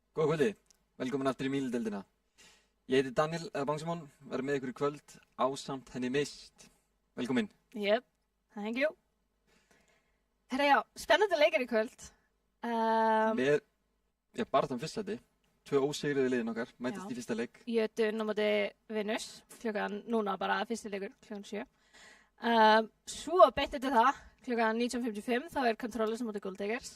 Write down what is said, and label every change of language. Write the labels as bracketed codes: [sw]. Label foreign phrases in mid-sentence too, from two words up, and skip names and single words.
[is] kvöldi, velkomin aftur í Míludeildina. Ég heiti Daniel Bangsimon, verður með ykkur í kvöld ásamt henni Mist. Velkomin. [en] Yep, thank you. [is] Herra já, spennandi leikir í kvöld. Með, bara þann fyrsta sæti, 2 ósigriði liðin okkar, mætast Já. í fyrsta leik. Jötun á móti Venus, klukkan núna bara fyrsti leikur, klukkan 7. Svo beint eftir það, klukkan 19:55, þá Controllers á móti Golddiggers.